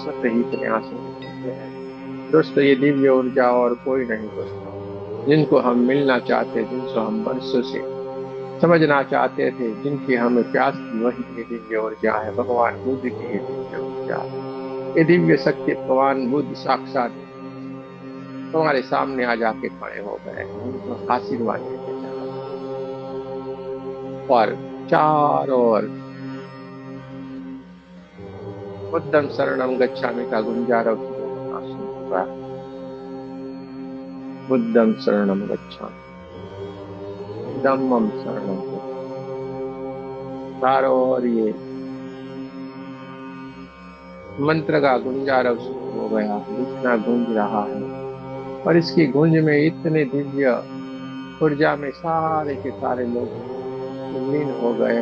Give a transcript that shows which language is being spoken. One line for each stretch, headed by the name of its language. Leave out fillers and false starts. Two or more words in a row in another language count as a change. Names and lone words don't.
Hindi: स्वतः ही इतने आंसू निकलते हैं। दोस्तों, ये दिव्य ऊर्जा और कोई नहीं दोस्तों, जिनको हम मिलना चाहते, जिनको हम वर्षों से समझना चाहते थे, जिनकी हमें प्यास थी, वही ये दिव्य ऊर्जा है। भगवान बुद्ध की ये दिव्य ऊर्जा, ये दिव्य शक्ति भगवान बुद्ध साक्षात तुम्हारे सामने आ जाके खड़े हो गए, उनको आशीर्वाद देते जा रहे हैं। और चारों ओर
Pali: बुद्धं शरणं गच्छामि
Hindi: का गुंजारव शुरू होना शुरू हुआ।
Pali: बुद्धं शरणं गच्छामि, धम्मं शरणं गच्छामि।
Hindi: चारों ओर ये मंत्र का गुंजारव शुरू हो गया, इतना गूंज रहा है, और इसकी गूंज में इतने दिव्य ऊर्जा में सारे के सारे लोग लीन हो गए।